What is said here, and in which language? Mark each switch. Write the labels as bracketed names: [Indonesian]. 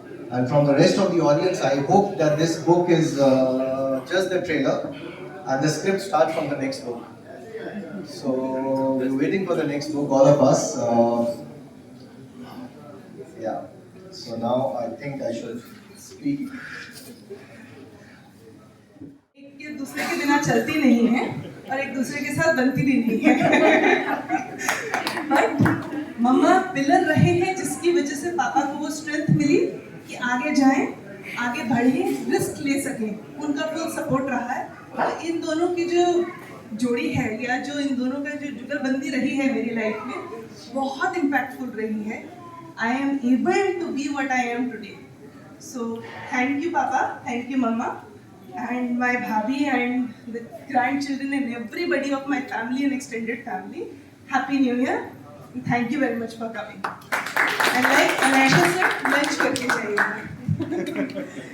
[English] And from the rest of the audience, I hope that this book is just the trailer, and the script starts from the next book. So we're waiting for the next book, all of us. Yeah. So now I think I should speak. [Hindi] एक दूसरे के बिना चलती नहीं है और एक दूसरे के साथ बनती भी नहीं है बट मम्मा पिलर रहे हैं जिसकी वजह से पापा को वो स्ट्रेंथ मिली कि आगे जाएं, आगे बढ़ें, रिस्क ले सकें, उनका फुल सपोर्ट रहा है। तो इन दोनों की जो जोड़ी है या जो इन दोनों का जो जुगलबंदी रही है मेरी लाइफ में बहुत इम्पैक्टफुल रही है। [English] I am able to be what I am today. So thank you, Papa. Thank you, Mama, and my bhabhi and the grandchildren and everybody of my family and extended family. Happy New Year! And thank you very much for coming. And like Anisha said, lunch [Hindi] करके जाइएगा.